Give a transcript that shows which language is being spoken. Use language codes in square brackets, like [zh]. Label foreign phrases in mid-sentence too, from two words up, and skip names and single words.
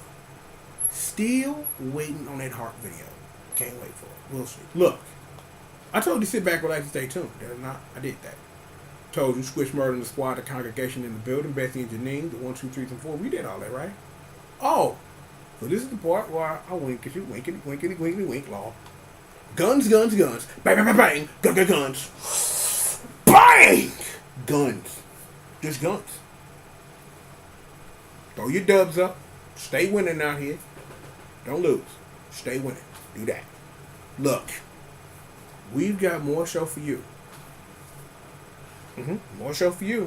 [en] Still waiting on that heart video. Can't wait for it. We'll see. Look. I told you to sit back, relax, and stay tuned. I did that. Told you, Squish, Murder, and the Squad, the congregation in the building, Bessie and Janine, the 1, 2, 3, and 4. We did all that, right? Oh, so this is the part where I wink at you, winkety, winkety, winkety, wink, law. Guns, guns, guns. Bang, bang, bang, bang. Gun, gun, guns. Bang! Guns. Just guns. Throw your dubs up. Stay winning out here. Don't lose. Stay winning. Do that. Look. We've got more show for you. More show for you.